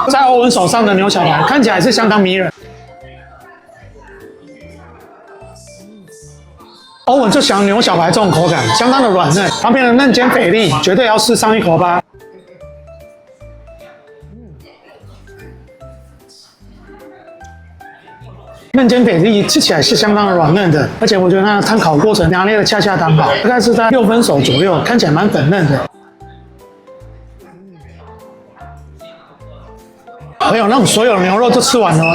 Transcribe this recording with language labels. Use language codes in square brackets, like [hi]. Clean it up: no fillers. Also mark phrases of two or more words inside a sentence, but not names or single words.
[zh] 在歐文手上的牛小排看起來是相當迷人。歐文就喜歡牛小排這種口感，相當的軟嫩。旁邊的嫩煎菲力絕對要試上一口吧。嫩煎菲力吃起來是相當的軟嫩的，而且我覺得它的炭烤過程拿捏的恰恰當好，大概是在6分熟左右，看起來蠻粉嫩的。朋友，那我們所有的牛肉都吃完了。